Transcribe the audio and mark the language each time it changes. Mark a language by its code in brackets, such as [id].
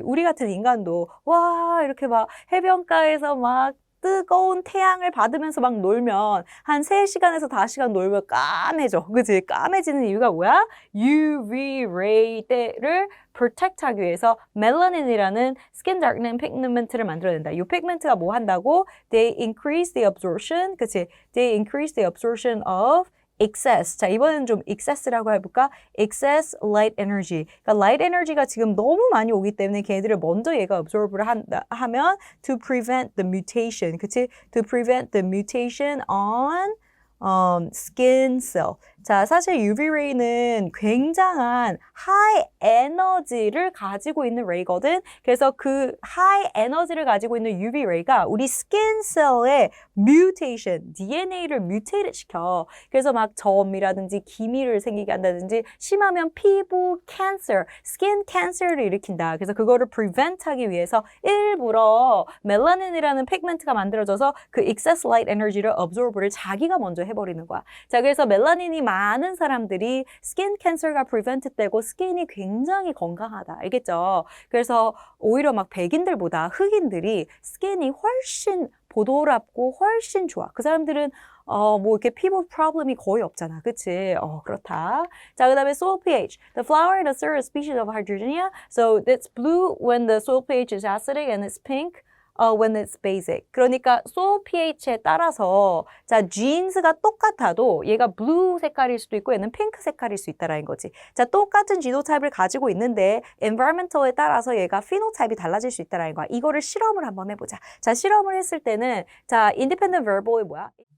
[ko] 우리 같은 인간도 와 이렇게 막 해변가에서 막 뜨거운 태양을 받으면서 막 놀면 한 3시간에서 5시간 놀면 까매져. 그치? 까매지는 이유가 뭐야? UV ray 때를 protect 하기 위해서 멜라닌이라는 skin darkening pigment를 만들어낸다. 이 pigment가 뭐 한다고? [en] They increase the absorption. [ko] 그치? [en] They increase the absorption of excess. [ko] 자, 이번에는 좀 excess라고 해볼까? excess light energy. 그러니까 light energy가 지금 너무 많이 오기 때문에 걔네들을 먼저 얘가 absorb를 하면 [en] to prevent the mutation. [ko] 그치? [en] to prevent the mutation on skin cell. [ko] 자, 사실 UV ray는 굉장한 high 에너지를 가지고 있는 레이거든. 그래서 그 high 에너지를 가지고 있는 UV ray가 우리 skin cell의 mutation, DNA를 mutate 시켜. 그래서 막 점이라든지 기미를 생기게 한다든지 심하면 피부 cancer, skin cancer를 일으킨다. 그래서 그거를 prevent 하기 위해서 일부러 멜라닌이라는 pigment가 만들어져서 그 excess light energy를 absorb를 자기가 먼저 해버리는 거야. 자, 그래서 멜라닌이 많은 사람들이 스킨 캔서가 프리벤트 되고 스킨이 굉장히 건강하다. 알겠죠? 그래서 오히려 막 백인들보다 흑인들이 스킨이 훨씬 보드랍고 훨씬 좋아. 그 사람들은 뭐 이렇게 피부 프로블럼이 거의 없잖아. 그치? 그렇다. 자, 그 다음에 soil pH. [en] The flower in a certain species of hydrogenea. So it's blue when the soil pH is acidic and it's pink when it's basic. [ko] 그러니까 soil pH에 따라서 자, 지인스가 똑같아도 얘가 blue 색깔일 수도 있고 얘는 핑크 색깔일 수 있다라는 거지. 자, 똑같은 지노타입을 가지고 있는데 environmental에 따라서 얘가 피노타입이 달라질 수 있다라는 거야. 이거를 실험을 한번 해보자. 자, 실험을 했을 때는 자, independent variable이 뭐야?